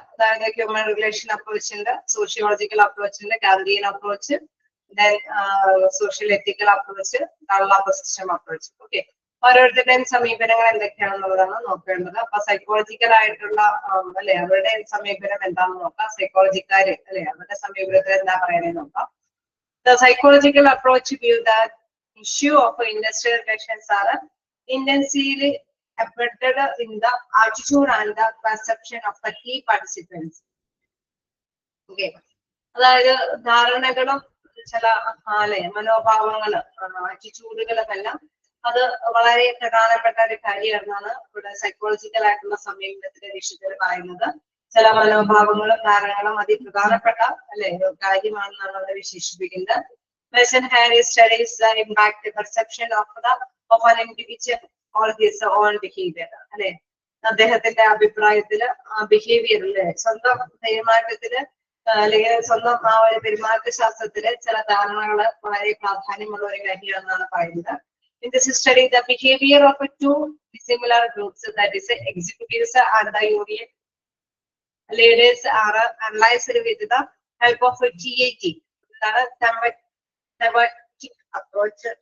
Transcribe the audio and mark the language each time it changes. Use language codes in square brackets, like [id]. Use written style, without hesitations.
[ml] അതായത് human relation approach ഉണ്ട്, sociological approach ഉണ്ട്, ഗാന്ധിയൻ അപ്രോച്ച്, ദെൻ സോഷ്യൽ എത്തിക്കൽ അപ്രോച്ച്, കള്ളാപ്പ സിസ്റ്റം അപ്രോച്ച്. ഓക്കെ, ഓരോരുത്തരുടെയും സമീപനങ്ങൾ എന്തൊക്കെയാണെന്നുള്ളതാണ് നോക്കേണ്ടത്. അപ്പൊ സൈക്കോളജിക്കൽ ആയിട്ടുള്ള അല്ലെ അവരുടെ സമീപനം എന്താണെന്ന് നോക്കാം. സൈക്കോളജിക്കാര് അല്ലെ അവരുടെ സമീപനത്തിൽ എന്താ പറയുന്നത് നോക്കാം. [en] The psychological approach view that issue of industrial relations are intensely embedded in the attitude and the perception of the key participants. [ml] Okay, അതായത് ധാരണകളും ചില അല്ലെ മനോഭാവങ്ങള് ആറ്റിറ്റ്യൂഡുകളുമെല്ലാം അത് വളരെ പ്രധാനപ്പെട്ട ഒരു കാര്യമാണെന്നാണ് ഇവിടെ സൈക്കോളജിക്കൽ ആയിട്ടുള്ള സമീപനത്തിന്റെ വിഷയത്തിൽ പറയുന്നത്. ചില മനോഭാവങ്ങളും ധാരണകളും അതിപ്രധാനപ്പെട്ട അല്ലെ കാര്യമാണെന്നാണ് അവിടെ വിശേഷിപ്പിക്കുന്നത്. [en] Person Harris studies the impact perception of an individual on his own behavior. [ml] അല്ലെ, അദ്ദേഹത്തിന്റെ അഭിപ്രായത്തില് ബിഹേവിയർ അല്ലെ സ്വന്തം പെരുമാറ്റത്തില് അല്ലെങ്കിൽ സ്വന്തം ആ ഒരു പെരുമാറ്റ ശാസ്ത്രത്തില് ചില ധാരണകള് വളരെ പ്രാധാന്യമുള്ള ഒരു കാര്യമാണെന്നാണ് പറയുന്നത്. [en] In this study, the behavior of two dissimilar groups, that is executives and the union leaders, are analyzed with the help of a TAT, thematic approach.